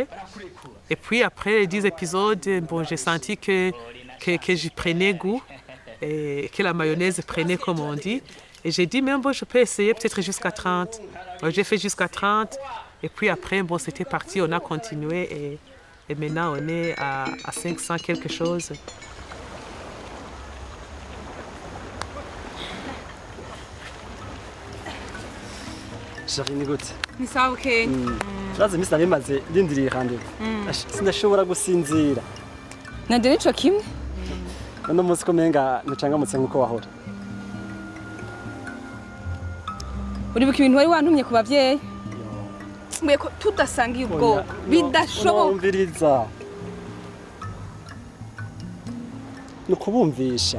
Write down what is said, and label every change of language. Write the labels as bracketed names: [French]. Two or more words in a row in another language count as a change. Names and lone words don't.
[French] Et puis après les 10 épisodes, bon, j'ai senti que j'y prenais goût, et que la mayonnaise prenait, comme on dit. Et j'ai dit, mais bon, je peux essayer peut-être jusqu'à 30. J'ai fait jusqu'à 30. Et puis après, bon, c'était parti, on a continué. Et maintenant, on est à 500 quelque chose. [Rundi] Shari ni gute? Ni sawa Kenya. Turazi imisi nabimaze ndindiriye rendez-vous. Sindashobora gusinzira. Nande nico kimwe? Uno munsi ko menga ntucangamutse nkuko wahora. Uribuka ibintu wari wantumye ku bavyeyi? Mwe ko tudasangiye ubwoko bidashoboka. Umviriza. Nukubumvisha.